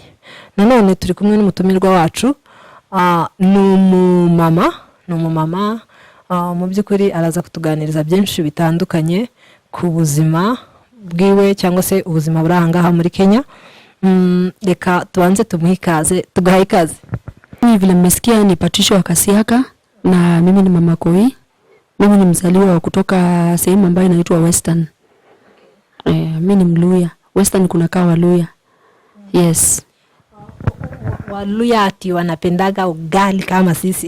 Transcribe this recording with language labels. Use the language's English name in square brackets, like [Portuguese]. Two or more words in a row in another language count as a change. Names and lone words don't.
[Kinyarwanda] Nanone turi kumwe n'umutumirwa wacu. Ni umumama mu by'ukuri araza kutuganiriza byinshi bitandukanye ku buzima bwiwe cyangwa se ubuzima burahangaha muri Kenya. Reka tuanze tumuhe ikaze, tugaha ikaze. [Swahili] Vile mmesikia ni Patricia wa Kasiaka na mimi ni mama Koi. Mimi ni mzaliwa wa kutoka sehemu ambayo inaitwa Western. Mimi ni Mluya. Western kunakaa Waluya. [English] Yes. [Swahili] Waluya ati wanapendaga ugali kama sisi.